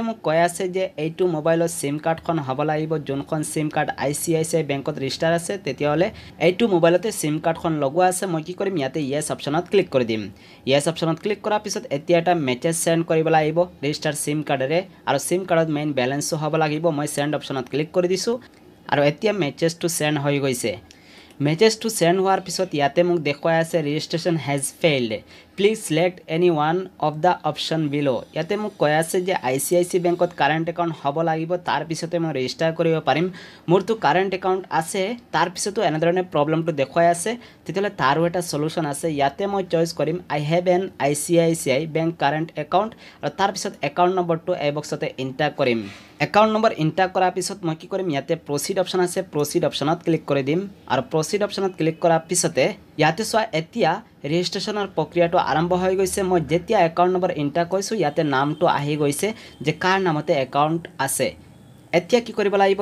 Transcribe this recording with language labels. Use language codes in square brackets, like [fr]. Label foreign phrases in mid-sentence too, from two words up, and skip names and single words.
[as] মোক কৈ আছে যে এইটো মোবাইলৰ [en] sim card [as] হ'ব লাগিব যোনখন [en] sim card [as] ICICI বেংকত ৰেজিষ্টাৰ আছে তেতিয়ালে এইটো মোবাইলতে [en] sim card [as] লগোৱা আছে মই কি কৰিম ইয়াতে [en] yes option [as] ক্লিক কৰি দিম [en] yes option [as] ক্লিক কৰাৰ পিছত এতিয়া এটা [en] message send [as] কৰিব লাগিব ৰেজিষ্টাৰ [en] sim card [as] আৰু [en] sim card main balance [as] হ'ব লাগিব মই [en] send option [as] ক্লিক কৰি দিছো আৰু এতিয়া মেছেজটো সেন্ড হৈ গৈছে [en] Message to send [as] হোৱাৰ পিছত ইয়াতে মোক দেখুৱাই আছে [en] registration has failed please select any one of the option below [as] ইয়াতে মোক কৈ আছে যে ICICI বেংকত [en] current account [as] হ'ব লাগিব তাৰ পিছতে মই ৰেজিষ্টাৰ কৰিব পাৰিম মোৰটো [en] current account [as] আছে তাৰ পিছতো এনেধৰণে প্ৰবলেমটো দেখুৱাই আছে তেতিয়ালে তাৰো এটা সলিউশন আছে ইয়াতে মই চয়েস কৰিম [en] I have an ICICI bank current account [as] আৰু তাৰ পিছত [en] account number [as] এই বক্সতে এন্টাৰ কৰিম [en] account number enter [as] কৰাৰ পিছত মই কি কৰিম ইয়াতে [en] proceed option [as] আছে [en] proceed option [as] ক্লিক কৰি দিম আৰু [en] proceed option [as] ক্লিক কৰাৰ পিছতে ইয়াতে সোৱা এতিয়া ৰেজিষ্ট্ৰেচনৰ প্ৰক্ৰিয়াটো আৰম্ভ হৈ গৈছে মই যেতিয়া [en] account number enter [as] কৰিছো ইয়াতে নামটো আহি গৈছে যে কাৰ নামতে একাউণ্ট আছে এতিয়া কি কৰিব লাগিব